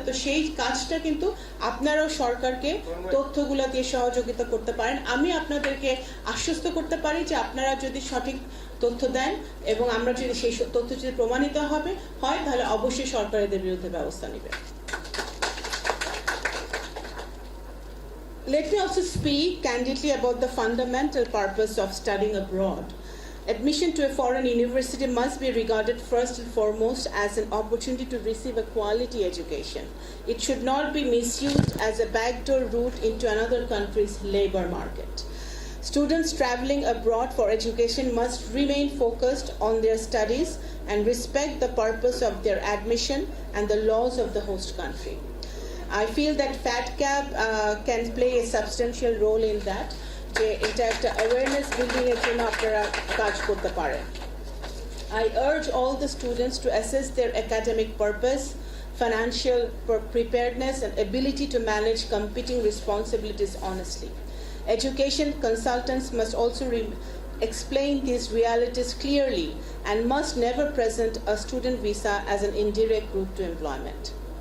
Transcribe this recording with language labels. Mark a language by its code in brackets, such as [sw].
[bn] তো সেই কাজটা কিন্তু আপনারাও সরকারকে তথ্যগুলা দিয়ে সহযোগিতা করতে পারেন। আমি আপনাদেরকে আশ্বস্ত করতে পারি যে আপনারা যদি সঠিক তথ্য দেন এবং আমরা যদি সেই তথ্য যদি প্রমাণিত হয় তাহলে অবশ্যই সরকার এদের বিরুদ্ধে ব্যবস্থা নেবে। [en] Let me also speak candidly about the fundamental purpose of studying abroad. Admission to a foreign university must be regarded first and foremost as an opportunity to receive a quality education. It should not be misused as a backdoor route into another country's labor market. Students traveling abroad for education must remain focused on their studies and respect the purpose of their admission and the laws of the host country. I feel that FATCAB can play a substantial role in that. [bn] যে এটা একটা awareness building এর জন্য আপনারা কাজ করতে পারেন। [en] I urge all the students to assess their academic purpose, financial preparedness and ability to manage competing responsibilities honestly. Education consultants must also explain these realities clearly and must never present a student visa as an indirect route to employment.